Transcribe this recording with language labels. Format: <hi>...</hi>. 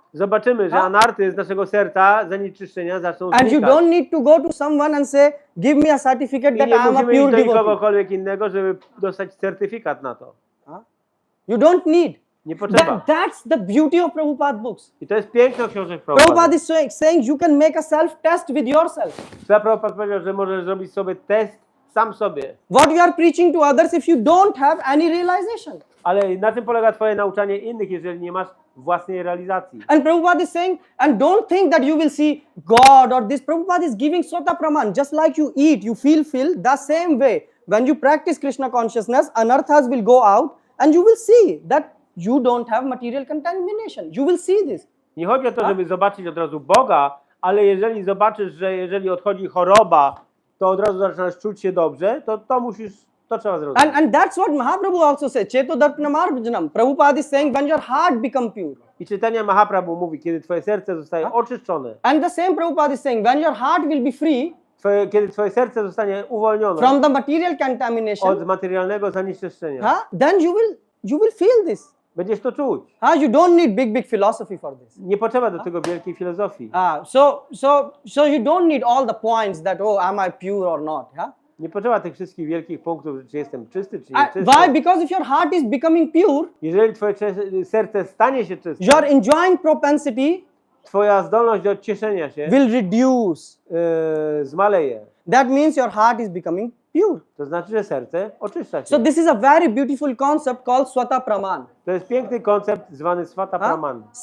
<pl>zobaczymy, że anarty z naszego serca, zanieczyszczenia zaczną</pl> <en>And you</en> <pl>znikać.</pl> <en>don't need to go to someone and say, give me a certificate</en> <pl>I</pl> <en>that</en> <pl>nie</pl> <en>I am a</en> <pl>musimy iść</pl> <en>pure</en> <pl>do</pl> <en>devotee.</en> <pl>nikogokolwiek innego, żeby dostać certyfikat na to.</pl> <en>You don't need.</en> <pl>Nie potrzeba.</pl> <en>That's the beauty of Prabhupada books.</en> <pl>I to jest piękno książek</pl> <en>Prabhupada</en> <pl>Prabhupady.</pl> <en>is saying you can make a self-test with yourself.</en> <pl>Prabhupada powiedział, że możesz zrobić sobie test sam sobie.</pl> <en>What you are preaching to others if you don't have any realization.</en> <pl>Ale na czym polega twoje nauczanie innych, jeżeli nie masz własnej realizacji?</pl> <en>And Prabhupada is saying, and don't think that you will see God or this. Prabhupada is giving Swata Praman. Just like you eat, you feel filled, the same way. When you practice Krishna consciousness, anarthas will go out and you will see that you don't have material contamination. You will see this.</en> <pl>Nie chodzi o to, żeby zobaczyć od razu Boga, ale jeżeli zobaczysz, że jeżeli odchodzi choroba, to od razu zaczynasz czuć się dobrze, to trzeba zrobić.</pl> <en>And that's what Mahaprabhu also said.</en> <sa>Cheto Darpanamarjanam.</sa> <en>Prabhupada is saying when your heart become pure.</en> <pl>I czytania Mahaprabhu mówi, kiedy twoje serce zostaje oczyszczone,</pl> <en>And the same Prabhupada is saying when your heart will be free</en> <pl>kiedy twoje serce zostanie uwolnione</pl> <en>from the material contamination,</en> <pl>od materialnego zanieczyszczenia,</pl> <en>then you will feel this.</en> <pl>będziesz to czuć.</pl> <en>You don't need big philosophy for this.</en> <pl>Nie potrzeba do tego wielkiej filozofii.</pl> <en>So you don't need all the points that, oh, am I pure or not?</en> <pl>Nie potrzeba tych wszystkich wielkich punktów, czy jestem czysty, czy nie czysty.</pl> <en>Why? Because if your heart is becoming pure,</en> <pl>Jeżeli twoje serce stanie się czyste,</pl> <en>your enjoying propensity</en> <pl>twoja zdolność do cieszenia się</pl> <en>will reduce.</en> <pl>zmaleje.</pl> <en>That means your heart is becoming pure.</en> <pl>To znaczy, że serce oczyszcza się.</pl> <en>So this is a very beautiful concept called Swata Praman.</en> <pl>To jest piękny koncept zwany Swata Praman.</pl>